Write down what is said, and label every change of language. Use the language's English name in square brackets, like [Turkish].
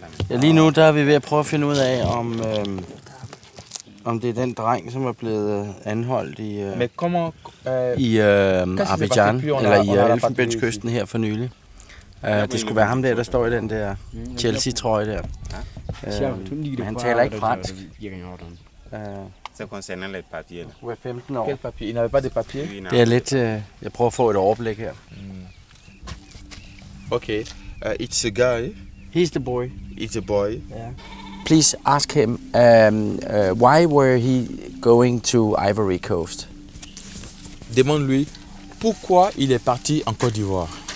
[Danish] Ja, lige nu der er vi ved at prøve at finde ud af, om det er den dreng, som er blevet anholdt i Abidjan, eller i Elfenbenskysten her for nylig. Det skulle være ham der står i den der Chelsea-trøje der. Men han taler ikke fransk. [French] Ça concernant les papiers. [Danish] Hvor er 15 år. [French] Quel papier? Il n'avait pas de papier? [Danish] Det er lidt... Jeg prøver at få et overblik her. [English] Okay, it's a guy. He's the boy. It's a boy. Yeah. Please ask him, why were he going to Ivory Coast? [French] Demande-lui pourquoi il est parti en Côte d'Ivoire.